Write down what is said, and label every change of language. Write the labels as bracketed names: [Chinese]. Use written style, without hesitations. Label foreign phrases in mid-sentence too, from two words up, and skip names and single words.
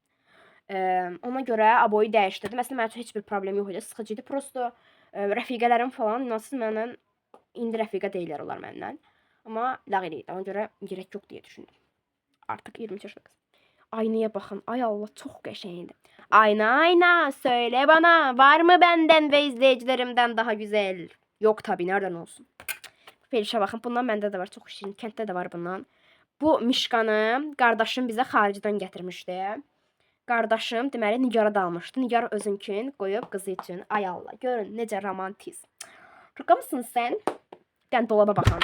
[Azerbaijani] Ona görə aboyu dəyişdirdim. Əslində mənim üçün heç bir problem yox idi. Sıxıcı idi. Prosta rəfiqələrim falan inansız məndən indi rəfiqə deyirlər onlar məndən. Amma lağ eləydi. Ona görə gerek yox deyə düşündüm. Artıq 23 yaşda qız. Aynaya baxın. Ay Allah, çox qəşəngdir. [Turkish] Ayna, söyle bana, var mı benden ve izleyicilerimden daha güzel? Yok tabii, nereden olsun? [Azerbaijani] Felişə baxın, bundan məndə də var, çox şirin. Kənddə də var bundan. Bu mişkanı qardaşım bizə xaricdən gətirmişdi. Qardaşım deməli Nigar'a dalmışdı. Nigar özünkün qoyub qızı üçün. Ay Allah, görün necə romantiz. [Turkish] Şaka mısın sen? [Azerbaijani] Dən dolaba baxın.